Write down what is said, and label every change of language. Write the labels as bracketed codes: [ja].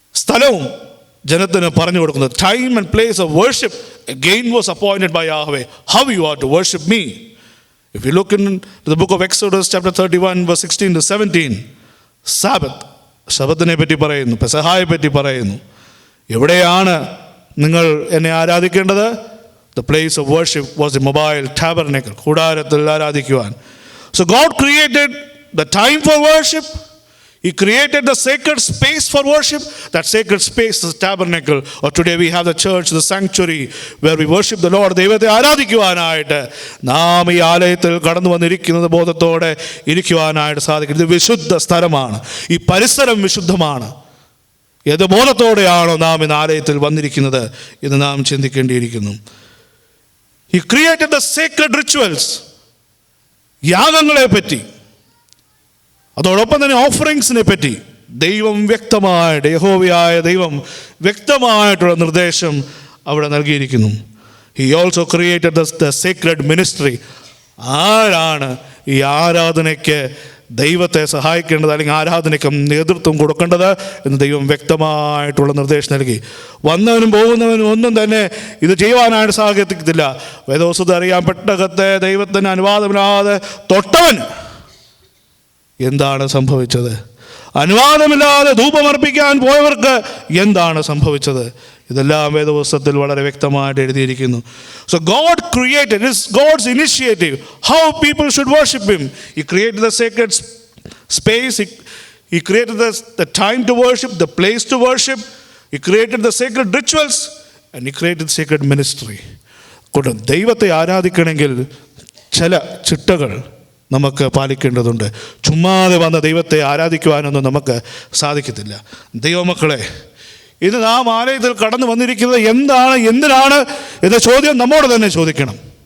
[ml] സ്ഥലവും ജനത്തിന് പറഞ്ഞു കൊടുക്കുന്നത്. [en] Time and place of worship again was appointed by Yahweh. How you are to worship me. If you look in the book of Exodus chapter 31 verse 16 to 17, Sabbath, [ml] ശബത്തിനെ പറ്റി പറയുന്നു, പെസഹായെ പറ്റി പറയുന്നു. എവിടെയാണ് നിങ്ങൾ എന്നെ ആരാധിക്കേണ്ടത്? [en] The place of worship was the mobile tabernacle, [ml] കൂടാരത്തിൽ ആരാധിക്കുവാൻ. [en] So God created the time for worship. He created the sacred space for worship. That sacred space is the tabernacle. Or today we have the church, the sanctuary, where we worship the Lord. [ml] ദൈവത്തെ ആരാധിക്കുവാനായിട്ട് നാം ഈ ആലയത്തിൽ കടന്നു വന്നിരിക്കുന്നത് ബോധത്തോടെ ഇരിക്കുവാനായിട്ട് സാധിക്കും. ഇത് വിശുദ്ധ സ്ഥലമാണ്, ഈ പരിസരം വിശുദ്ധമാണ്. ഏത് ബോധത്തോടെയാണോ നാം ഇന്ന് ആലയത്തിൽ വന്നിരിക്കുന്നത് എന്ന് നാം ചിന്തിക്കേണ്ടിയിരിക്കുന്നു. [en] He created the sacred rituals, [ml] യാഗങ്ങളെ പറ്റി, അതോടൊപ്പം തന്നെ ഓഫറിങ്സിനെ പറ്റി ദൈവം വ്യക്തമായിട്ട്, യഹോവയായ ദൈവം വ്യക്തമായിട്ടുള്ള നിർദ്ദേശം അവിടെ നൽകിയിരിക്കുന്നു. [en] He also created the sacred ministry. [ml] ആരാണ് ഈ ആരാധനയ്ക്ക് ദൈവത്തെ സഹായിക്കേണ്ടത് അല്ലെങ്കിൽ ആരാധനയ്ക്ക് നേതൃത്വം കൊടുക്കേണ്ടത് എന്ന് ദൈവം വ്യക്തമായിട്ടുള്ള നിർദ്ദേശം നൽകി. വന്നവനും പോകുന്നവനും ഒന്നും തന്നെ ഇത് ചെയ്യുവാനായിട്ട് സാധിക്കത്തില്ല. വേദോസ്തത്തിൽ അറിയാൻ പെട്ടകത്തെ ദൈവത്തിന് അനുവാദമില്ലാതെ തൊട്ടവന് എന്താണ് സംഭവിച്ചത്? അനുവാദമില്ലാതെ ധൂപമർപ്പിക്കാൻ പോയവർക്ക് എന്താണ് സംഭവിച്ചത്? ഇതെല്ലാം വേദപുസ്തകത്തിൽ വളരെ വ്യക്തമായിട്ട് എഴുതിയിരിക്കുന്നു. [en] So God created, it's God's initiative how people should worship Him. He created the sacred space, He created the time to worship, the place to worship, He created the sacred rituals, and He created the sacred ministry. [ml] ദൈവത്തെ ആരാധിക്കണമെങ്കിൽ ചില ചിട്ടകൾ നമുക്ക് പാലിക്കേണ്ടതുണ്ട്. ചുമ്മാതെ വന്ന ദൈവത്തെ ആരാധിക്കുവാനൊന്നും നമുക്ക് സാധിക്കത്തില്ല. ദൈവമക്കളെ, ഇത് നാം ആലയത്തിൽ കടന്നു വന്നിരിക്കുന്നത് എന്താണ്, എന്തിനാണ് എന്ന ചോദ്യം നമ്മോട് തന്നെ ചോദിക്കണം.